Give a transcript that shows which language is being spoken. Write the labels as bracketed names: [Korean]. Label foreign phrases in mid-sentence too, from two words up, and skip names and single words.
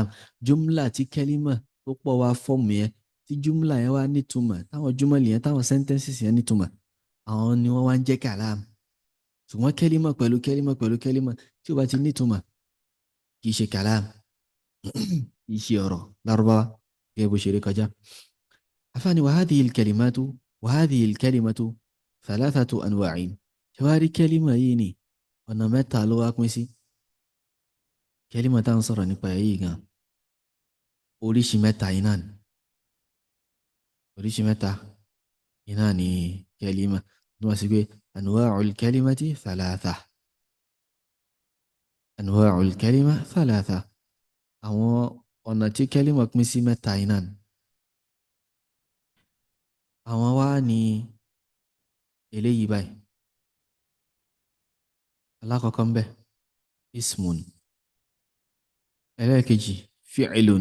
[Yoruba] Jumla tí kẹ́límà tó pọ̀ wá fọ́ọ̀mù yẹn, tí jumla yẹn wá nítumọ̀, táwọn jumla yẹn, táwọn sentences yẹn nítumọ̀, àwọn ni wọ́n wá ń jẹ́ kalam. Ṣùgbọ́n kẹ́límà pẹ̀lú kẹ́límà tí ó bá ti nítumọ̀ kì í ṣe kalam, kì í ṣe ọ̀rọ̀ Lárúbáwá gẹ́gẹ́ bó ṣe rí kọjá. Afáàní wa [Arabic] هذه الكلمة ثلاثة أنواع. [Yoruba] Ṣé wàá rí kẹ́límà yìí ni ọ̀nà mẹ́ta ló wá pín sí. Kẹ́límà tá à ń sọ̀rọ̀ nípa èyí gan, oríṣi mẹ́ta iná ni. Oríṣi mẹ́ta iná ni kẹ́límà. Ní wọ́n sì pé [Arabic] أنواع الكلمة ثلاثة. أنواع الكلمة ثلاثة. [Yoruba] Àwọn ọ̀nà tí kẹ́límà pín sí mẹ́ta iná ni. Àwọn wá ní eléyìí báyìí. Alákọ̀ọ́kọ́ ń bẹ ismun. Ẹlẹ́ẹ̀kejì fi'lun.